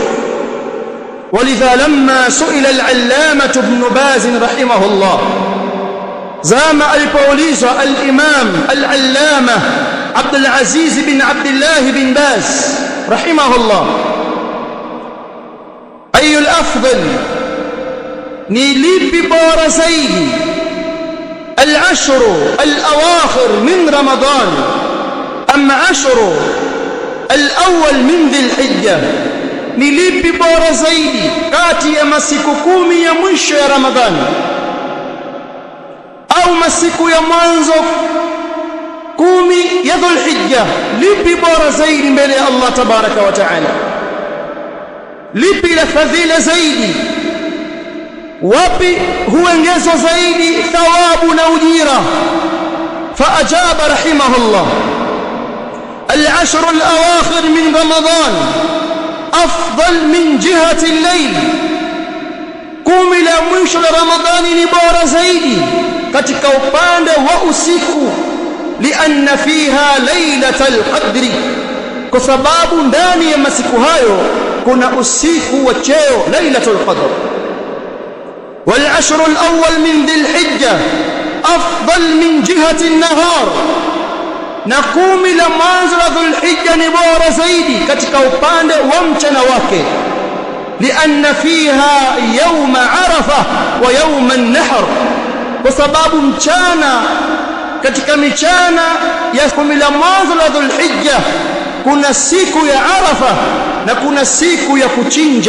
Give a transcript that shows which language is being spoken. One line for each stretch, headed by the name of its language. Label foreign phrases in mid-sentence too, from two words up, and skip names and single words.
Arabic: ولذا لما سئل العلامة ابن باز رحمه الله,
Swahili: zama alipoulizwa
Arabic: الإمام العلامة
Swahili: Abdul Aziz bin Abdullah bin Baz rahimahullah,
Arabic: أي الأفضل,
Swahili: ni lipi bora zaidi,
Arabic: العشر الأواخر من رمضان أم عشر الأول من ذي الحجة,
Swahili: ni lipi bora zaidi kati ya masiku 10 ya mwisho ya Ramadhani au masiku ya mwanzo 10 ya Dhul-Hijjah? Lipi bora zaidi mbele ya Allah
Arabic: تبارك وتعالى?
Swahili: Lipi la fadhila zaidi? Wapi huongezwa zaidi thawabu na ujira?
Arabic: فأجاب رحمه الله العشر الأواخر من رمضان أفضل من جهة الليل,
Swahili: 10 la mwisho la Ramadhani ni bora zaidi katika upande wa usiku,
Arabic: لأن فيها ليلة القدر,
Swahili: kwa sababu ndani ya masiku hayo kuna usiku wa cheo
Arabic: ليلة القدر. والعشر الأول من ذي الحجة أفضل من جهة النهار,
Swahili: na 10 la mwanzo la Dhul-Hijjah ni bora zaidi katika upande wa mchana wake,
Arabic: لأن فيها يوم عرفة ويوم النحر,
Swahili: kwa sababu mchana katika michana ya 10 la mwanzo la Dhul-Hijjah kuna siku ya Arafa na kuna siku ya kuchinja.